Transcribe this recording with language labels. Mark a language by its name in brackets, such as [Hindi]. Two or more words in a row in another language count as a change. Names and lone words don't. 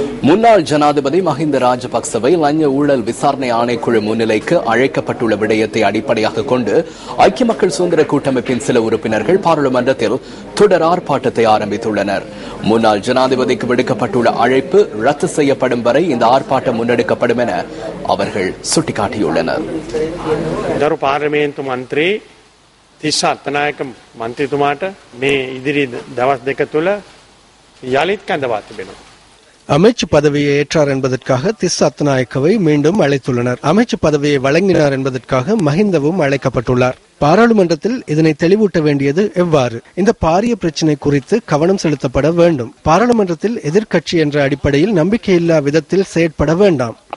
[Tamil] முன்னாள் ஜனாதிபதி மஹிந்த ராஜபக்சவை லஞ்ச ஊழல் விசாரணை ஆணைக்குழு முன்னிலைக்கு அழைக்கப்பட்டுள்ள விடயத்தை அடிப்படையாக கொண்டு ஐக்கிய மக்கள் சுதந்திர கூட்டமைப்பின் சில உறுப்பினர்கள் பாராளுமன்றத்தில் தொடர் ஆர்ப்பாட்டத்தை ஆரம்பித்துள்ளனர். முன்னாள் ஜனாதிபதிக்கு விடுக்கப்பட்டுள்ள அழைப்பு ரத்து செய்யப்படும் வரை இந்த ஆர்ப்பாட்டம் முன்னெடுக்கப்படும் என அவர்கள் சுட்டிக்காட்டியுள்ளனர். [Sinhala] තිස්ස අත්තනායක මන්ත්‍රීතුමාට මේ ඉදිරි දවස් දෙක තුළ යලිත් කැඳවා තිබෙනවා. [Tamil] அமைச்சு பதவியை ஏற்றார் என்பதற்காக திஸ்ஸ அத்தநாயக்கவை மீண்டும் அழைத்துள்ளனர். அமைச்சு பதவியை வழங்கினார் என்பதற்காக மஹிந்தவும் அழைக்கப்பட்டுள்ளார். பாராளுமன்றத்தில் இதனை தெளிவூட்ட வேண்டியது எவ்வாறு? இந்த பாரிய பிரச்சினை குறித்து கவனம் செலுத்தப்பட வேண்டும். பாராளுமன்றத்தில் எதிர்க்கட்சி என்ற அடிப்படையில் நம்பிக்கையில்லா விதத்தில் செயற்பட வேண்டாம்.